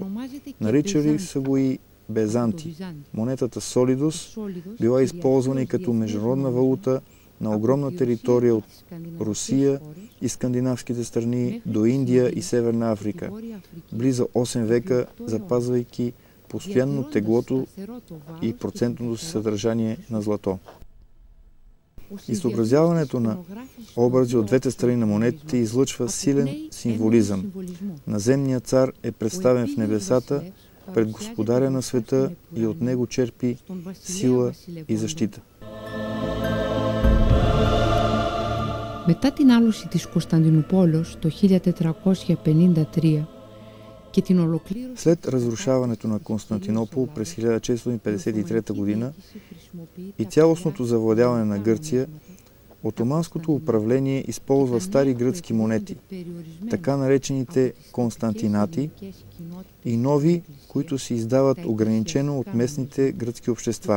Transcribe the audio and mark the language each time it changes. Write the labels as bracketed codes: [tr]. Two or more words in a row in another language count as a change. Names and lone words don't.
[bg] Наричали са го и Безанти. Монетата солидус била използвана и като международна валута на огромна територия от Русия и скандинавските страни до Индия и Северна Африка, близо 8 века, запазвайки постоянно теглото и процентното си съдържание на злато. Изобразяването на образи от двете страни на монетите излъчва силен символизъм. Наземният цар е представен в небесата пред Господаря на света и от него черпи сила и защита. [el] Μετά την άλωση της Κωνσταντινούπολης το 1453 και την ολοκλήρωση... [bg] След разрушаването на Константинопол през 1453 година и цялостното завладяване на Гърция, Отоманското управление използва стари гръцки монети, така наречените константинати, и нови, които се издават ограничено от местните гръцки общества.